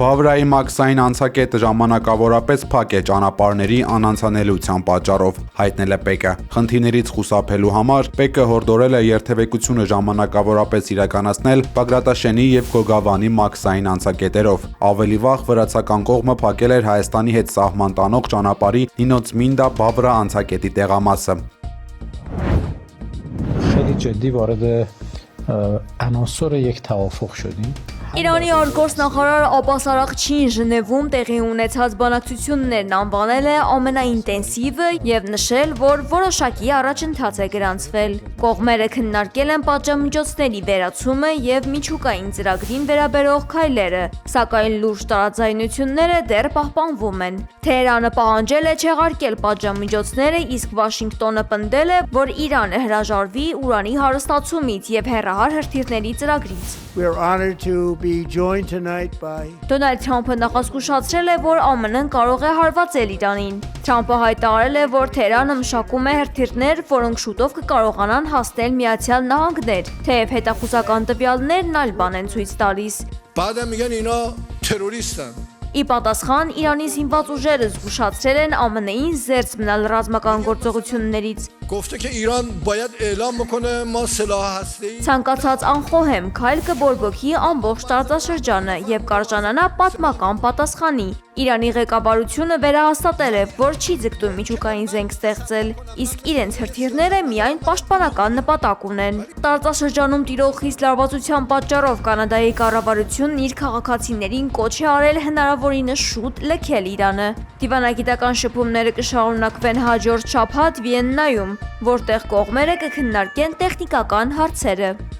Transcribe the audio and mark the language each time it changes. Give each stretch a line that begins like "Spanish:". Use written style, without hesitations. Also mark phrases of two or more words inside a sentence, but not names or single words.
Armenian: Բավրայի մաքսային անցակետը ժամանակավորապես փակ է ճանապարհների անանցանելիության պատճառով, հայտնել է ՊԵԿ-ը։ Խնդիրներից խուսափելու համար ՊԵԿ-ը հորդորել է երթևեկությունը ժամանակավորապես իրականացնել Բագրատաշենի եւ Գոգավանի մաքսային անցակետերով։ Ավելի վաղ վրացական կողմը փակել էր Հայաստանի հետ սահման տանող ճանապարհի Նինոց-Մինդա-Բավրա անցակետի տեղամասը։
Persian: خیلی جدی وارد عناصر یک توافق شدیم.
Armenian: Իրանի արտգործնախարար Աբբաս Արաղչին Ժնևում տեղի ունեցած բանակցություններն անվանել է ամենաինտենսիվը եւ նշել, որ որոշակի առաջընթաց է գրանցվել։ Կողմերը քննարկել են պատժամիջոցների վերացումը եւ միջուկային ծրագրին վերաբերող քայլերը, սակայն լուրջ տարաձայնությունները դեռ պահպանվում են։ Թեհրանը պահանջել է չեղարկել պատժամիջոցները, իսկ Վաշինգտոնը պնդել է, որ Իրանը հրաժարվի ուրանի հարստացումից եւ հեռահար հրթիռների ծրագրից։
English: We are honored to be joined tonight by
Armenian: Դոնալդ Թրամփը նախազգուշացրել է, որ ԱՄՆ-ն կարող է հարվածել Իրանին։ Թրամփը հայտարարել է, որ Թեհրանը մշակում է հրթիռներ, որոնք շուտով կկարողանան հասնել Միացյալ Նահանգներ, թեև հետախուզական տվյալներն այլ բան են ցույց տալիս։
Persian: بعدم میگن اینا تروریستن.
Armenian: Ի պատասխան Իրանի զինված ուժերը զգուշացրել են ԱՄՆ-ին զերծ մնալ ռազմական գործողություններից։
Persian: گفته که ایران باید اعلام بکنه ما سلاح هسته‌ای
Armenian: Ցանկացած անխոհեմ քայլ կբորբոքի ամբողջ տարածաշրջանը եւ կարժանանա պատմական պատասխանի։ Իրանի ղեկավարությունը վերահաստատել է, որ չի ձգտում միջուկային զենք ստեղծել, իսկ իրենց հրթիռները միայն պաշտպանական նպատակ ունեն։ Տարածաշրջանում տիրող խիստ լարվածության պատճառով կանադայի կառավարությունն իր քաղաքացիներին կոչ է արել հնարավորինս շուտ լքել Իրանը։ Դիվանագիտական շփումները կշարունակվեն հաջորդ շաբաթ Վիեննայում, որտեղ կողմերը կքննարկեն տեխնիկական հարցերը։